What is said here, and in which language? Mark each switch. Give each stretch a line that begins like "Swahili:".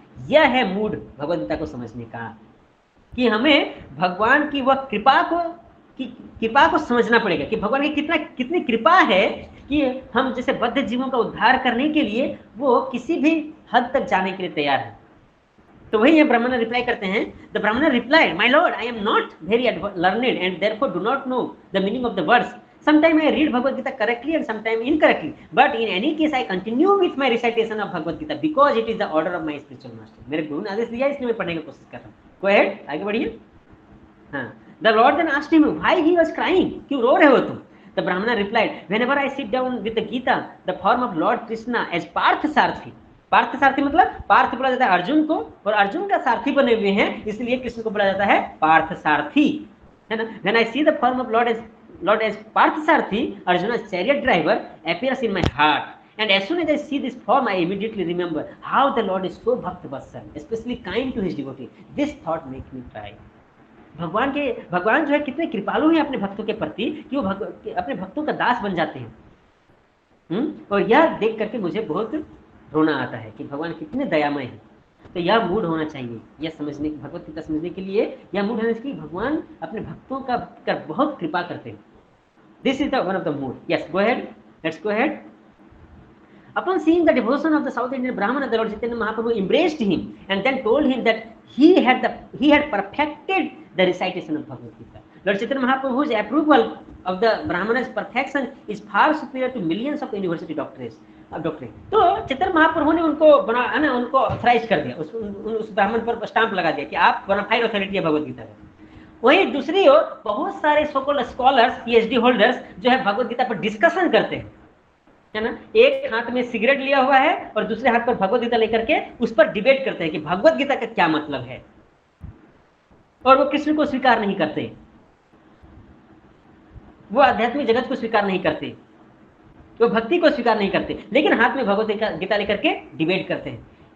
Hindi: यह है मूड भगवत गीता को समझने का, कि हमें भगवान की वह कृपा को समझना पड़ेगा कि भगवान की कितनी कृपा है कि हम जैसे बद्ध जीवों का उद्धार करने के लिए वो किसी भी हद तक जाने के लिए तैयार है। तो वही ब्राह्मण रिप्लाई करते हैं,
English: The Brahmana replied, my lord, I am not very learned and therefore do not know the meaning of the words. Sometimes I read Bhagavad Gita correctly and sometimes incorrectly, but in any case I continue with my recitation of Bhagavad Gita because it is the order of my spiritual master.
Hindi: मेरे गुरु ने आदेश दिया, इसलिए मैं पढ़ने की कोशिश कर रहा हूँ।
English: Go ahead,
Hindi: आगे बढ़िए।
English: हाँ, the Lord then asked him why he was crying,
Hindi: क्यों रो रहे हो तुम?
English: The Brahmana replied, whenever I sit down with the Gita, the form of Lord Krishna as Parth Sarthi.
Hindi: Partha सारथी मतलब पार्थ बोला जाता है अर्जुन को, और अर्जुन का सारथी बने हुए हैं, इसलिए कृष्ण को बोला जाता है पार्थ सारथी, है ना।
English: When I see the form of Lord as Parthasarthi, Arjuna's chariot driver, appears in my heart. And as soon as I see this form, I immediately remember how the Lord is so Bhakta Vatsal, especially kind to his devotee. This thought makes me cry.
Hindi: भगवान जो है कितने कृपालु हैं अपने भक्तों के प्रति कि वो अपने भक्तों का दास बन जाते हैं। और यह देख करके मुझे बहुत रोना आता है कि भगवान कितने दयामय हैं। तो यह मूड होना चाहिए, यह समझने, भगवत गीता समझने के लिए यह मूड होना चाहिए कि भगवान अपने भक्तों का बहुत कृपा करते हैं।
English: This is the one of the mood. Yes, go ahead, let's go ahead. Upon seeing the devotion of the South Indian Brahmana, the Lord Chaitanya Mahaprabhu embraced him and then told him that he had perfected the recitation of Bhagavad Gita. Lord Chaitanya Mahaprabhu's approval of the Brahmana's perfection is far superior to millions of university doctorates.
Hindi: तो चैतन्य महाप्रभु ने उनको authorise कर दिया, उस ब्राह्मण पर stamp लगा दिया कि आप बोनाफाइड अथॉरिटी है भगवत गीता का। वहीं दूसरी ओर बहुत सारे सो-कॉल्ड स्कॉलर्स, पीएचडी होल्डर्स जो है भगवत गीता पर डिस्कशन करते हैं, है ना। एक हाथ में सिगरेट लिया हुआ है और दूसरे हाथ पर भगवत गीता लेकर के उस पर डिबेट करते हैं कि भगवत गीता का क्या मतलब है, और वो कृष्ण को स्वीकार नहीं करते, वो आध्यात्मिक जगत को स्वीकार नहीं करते, वो भक्ति को स्वीकार नहीं करते, लेकिन हाथ में भगवत गीता लेकर के डिबेट करते हैं।